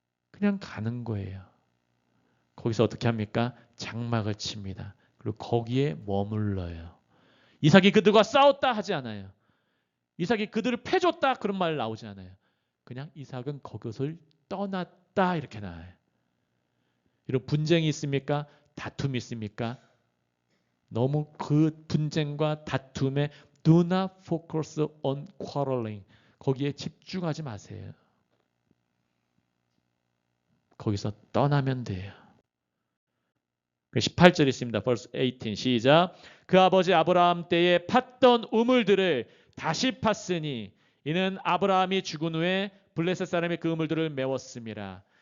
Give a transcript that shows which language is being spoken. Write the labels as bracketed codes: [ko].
[ko] 그냥 가는 거예요. 거기서 어떻게 합니까? 장막을 칩니다. 그리고 거기에 머물러요. 이삭이 그들과 싸웠다 하지 않아요. 이삭이 그들을 패줬다 그런 말 나오지 않아요. 그냥 이삭은 그것을 떠났다 이렇게 나와요. 이런 분쟁이 있습니까? 다툼이 있습니까? 너무 그 분쟁과 다툼에 [en] do not focus on quarreling. [ko] 거기에 집중하지 마세요. 거기서 떠나면 돼요. 18절 있습니다. verse 18 시작. 그 아버지 아브라함 때에 팠던 우물들을 다시 팠으니 이는 아브라함이 죽은 후에 블레셋 사람이 그 우물들을 메웠습니다.